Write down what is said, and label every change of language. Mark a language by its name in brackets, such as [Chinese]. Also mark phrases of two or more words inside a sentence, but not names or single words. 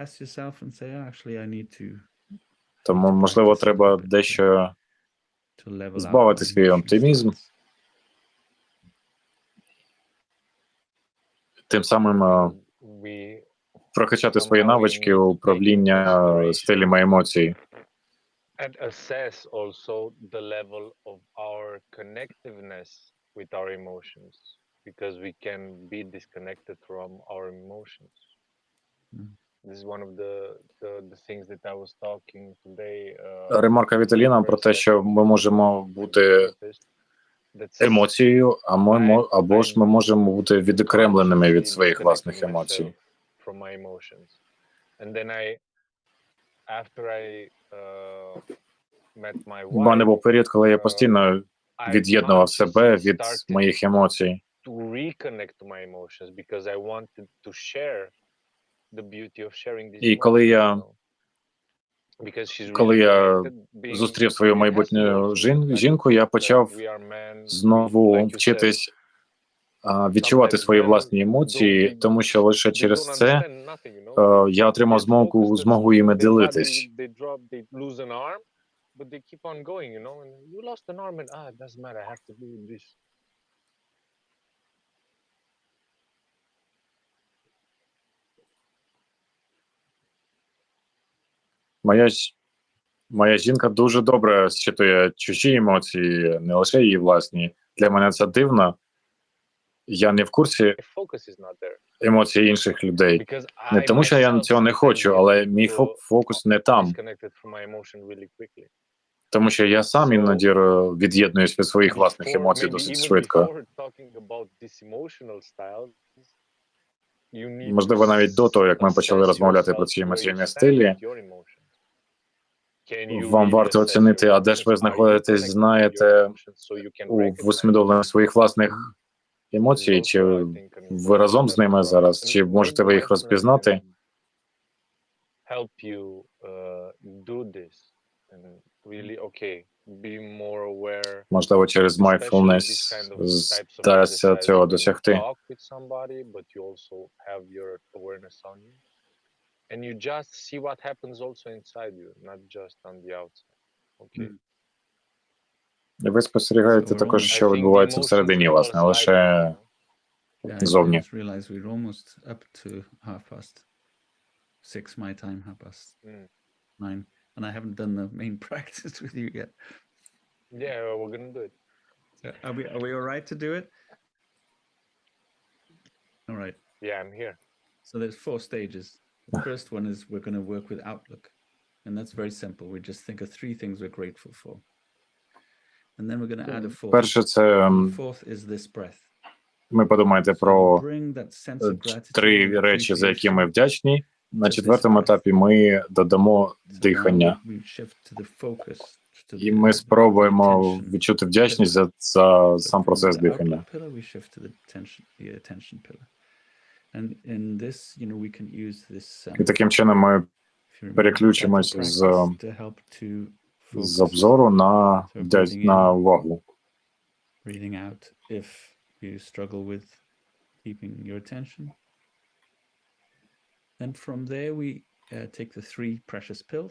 [Ukrainian] тому, можливо, треба дещо збавити свій оптимізм, тим самим прокачати свої навички управління стилями емоцій. [English] And assess also the level of our connectiveness with our emotions, because we can be disconnected from our emotions. This is one of the things that I was talking today. [Ukrainian] Ремарка Віталіна про те, що ми можемо бути емоцією, або ж ми можемо бути відокремленими від своїх власних емоцій. [English] From my emotions. And then after I met my wife, [Ukrainian] У мене був період, коли я постійно від'єднував себе від моїх емоцій. [English] To reconnect to my emotions, because I wanted to share the beauty of sharing these emotions. [Ukrainian] І коли я [English] because she's [Ukrainian] Коли [English] really [Ukrainian] я [English] connected, being [Ukrainian] зустрів свою [English] it has to [Ukrainian] майбутню [English] also like [Ukrainian] жінку, я [English] that [Ukrainian] почав [English] we are men, [Ukrainian] знову [English] like you said, [Ukrainian] вчитись відчувати [English] sometimes [Ukrainian] свої [English] men [Ukrainian] власні [English] don't [Ukrainian] емоції, тому що лише [English] they don't [Ukrainian] через це [English] understand nothing, you know, they [Ukrainian] я отримав [English] get focused and [Ukrainian] змогу іми [English] then suddenly [Ukrainian] ділитись. [English] they drop, they lose an arm, but they keep on going, you know, and you lost an arm and it doesn't matter, I have to do this. [Ukrainian] Моя жінка дуже добре считує чужі емоції, не лише її власні. Для мене це дивно. Я не в курсі [English] My focus is not there [Ukrainian] емоцій інших людей. [English] because [Ukrainian] Не [English] I [Ukrainian] тому, що я [English] myself [Ukrainian] цього не [English] sometimes [Ukrainian] хочу, [English] get [Ukrainian] але мій [English] so [Ukrainian] фокус не там. [English] disconnected from my emotion really quickly. [Ukrainian] Тому що я сам іноді від'єднуюсь від своїх власних емоцій [English] Maybe [Ukrainian] досить [English] even [Ukrainian] швидко. [English] before talking about this emotional style, you need to [Ukrainian] Можливо, навіть до того, як ми почали [English] assess [Ukrainian] розмовляти про [English] yourself [Ukrainian] ці [English] where you [Ukrainian] емоційні [English] stand [Ukrainian] стилі, [English] with your emotions. Can you [Ukrainian] вам [English] really [Ukrainian] варто [English] assess your [Ukrainian] оцінити, а де ж ви [English] emotions? Are you [Ukrainian] знаходитесь, [English] connected with your [Ukrainian] знаєте, [English] emotions so you can [Ukrainian] в [English] recognize them? [Ukrainian] усвідомленні своїх власних [English] And [Ukrainian] емоцій, [English] also, [Ukrainian] чи [English] I think an [Ukrainian] ви [English] important [Ukrainian] разом з [English] step [Ukrainian] ними [English] for us, [Ukrainian] зараз, [English] and [Ukrainian] чи можете [English] maybe [Ukrainian] ви їх [English] mindfulness [Ukrainian] розпізнати? [English] can help you do this and really, okay, be more aware, [Ukrainian] Можливо, через [English] especially this [Ukrainian] mindfulness [English] kind of types of [Ukrainian] вдасться [English] exercise [Ukrainian] цього [English] when you [Ukrainian] досягти. [English] talk with somebody, but you also have your awareness on you. And you just see what happens also inside you, not just on the outside. Okay. [Ukrainian] І ви спостерігаєте також, [English] I [Ukrainian] що [English] think the [Ukrainian] відбувається [English] emotions [Ukrainian] всередині [English] level [Ukrainian] вас, [English] is [Ukrainian] не [English] lighter, [Ukrainian] лише [English] you know? I [Ukrainian] зовні. [English] just realized we're almost up to 6:30 my time, 9:30, and I haven't done the main practice with you yet. Yeah, we're gonna do it. So are we all right to do it? All right. Yeah, I'm here. So there's 4 stages. The first one is we're going to work with Outlook, and that's very simple. We just think of 3 things we're grateful for, and then we're going to add a fourth. [Ukrainian] Перше, це [English] And the fourth is this breath. [Ukrainian] ми подумаєте [English] So you [Ukrainian] про [English] bring that sense of gratitude [Ukrainian] 3 [English] and [Ukrainian] речі, за які ми [English] appreciation. [Ukrainian] вдячні. На 4-му етапі ми додамо [English] So now [Ukrainian] дихання. [English] we shift to the focus, to [Ukrainian] І ми [English] the [Ukrainian] спробуємо [English] attention [Ukrainian] відчути вдячність [English] pillar. [Ukrainian] за [English] So [Ukrainian] сам [English] from [Ukrainian] процес [English] the [Ukrainian] дихання. [English] outlook pillar, we shift to the attention pillar. And in this, we can use this. [Ukrainian] І таким чином ми [English] if you remember, [Ukrainian] переключимось [English] practice [Ukrainian] з [English] to help to focus. [Ukrainian] обзору [English] So breathing [Ukrainian] на [English] in, [Ukrainian] увагу. [English] breathing out if you struggle with keeping your attention. Then from there, we take the 3 precious pills.